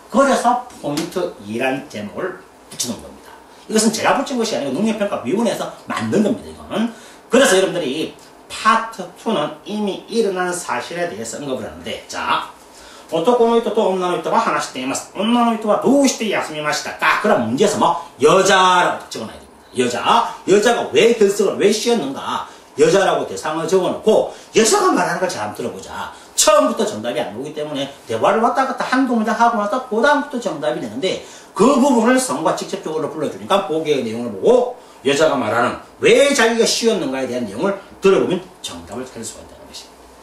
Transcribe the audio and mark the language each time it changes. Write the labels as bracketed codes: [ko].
[ko] 그래서 포인트 2라는 제목을 붙이는 겁니다. 이것은 제가 붙인 것이 아니고 능력평가위원회에서 만든 겁니다. 이거는. 그래서 여러분들이 파트 2는 이미 일어난 사실에 대해서 언급을 하는데, 자, [ja] 男の人と女の人が話しています。女の人はどうして休みましたか? [ko] 그럼 문제에서 여자라고 적어놔야 됩니다. 여자가 왜 결석을 왜 쉬었는가? 여자라고 대상을 적어놓고 여자가 말하는 걸 잘 한번 들어보자. 처음부터 정답이 안 오기 때문에 대화를 왔다 갔다 한두 문장 하고 나서 그 다음부터 정답이 되는데 그 부분을 성우가 직접적으로 불러주니까 보기의 내용을 보고 여자가 말하는 왜 자기가 쉬었는가에 대한 내용을 들어보면 정답을 찾을 수가 있다는 것입니다.